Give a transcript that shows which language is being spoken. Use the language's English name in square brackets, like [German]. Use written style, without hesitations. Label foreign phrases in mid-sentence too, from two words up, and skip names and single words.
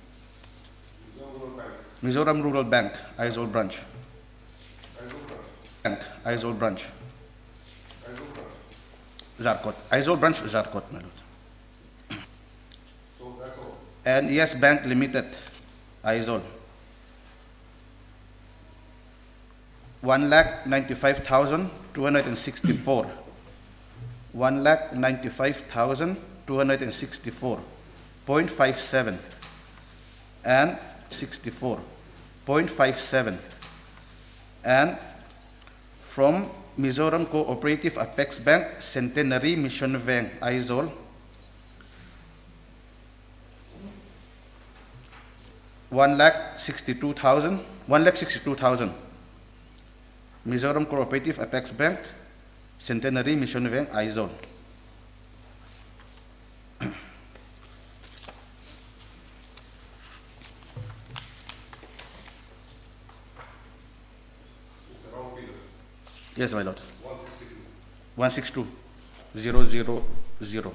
[English] Mizoram Rural Bank, Aizawl branch. Bank, Aizawl branch. Zarkot. Aizawl branch, Zarkot, my lord. So that's all. And Yes Bank Limited, Aizawl. 1,95,264. 1,95,264.57 and 64.57, and from Mizoram Cooperative Apex Bank, Centenary Mission Bank, Aizawl, 1,62,000. Mizoram Cooperative Apex Bank, Centenary Mission Bank, Aizawl. Yes, my lord. 162,000.